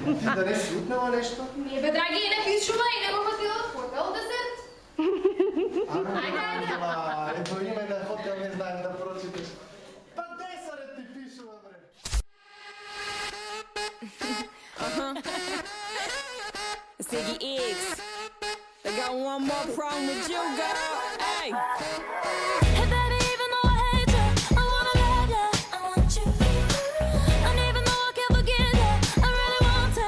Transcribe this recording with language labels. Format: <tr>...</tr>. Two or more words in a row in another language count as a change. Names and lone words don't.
<bg>да не шутнала нещо? Не бе, драги, не пишува и не го хотела в хотел да седат. Ама, ето име на хотел не знаем да прочиташ. Па де са да ти пишува, бре?</bg> <en>Ziggy X, I got one more problem with you, girl. Hey. Hey, baby, even though I hate you, I wanna love you. I want you. And even though I can't forget you, I really want to.</en>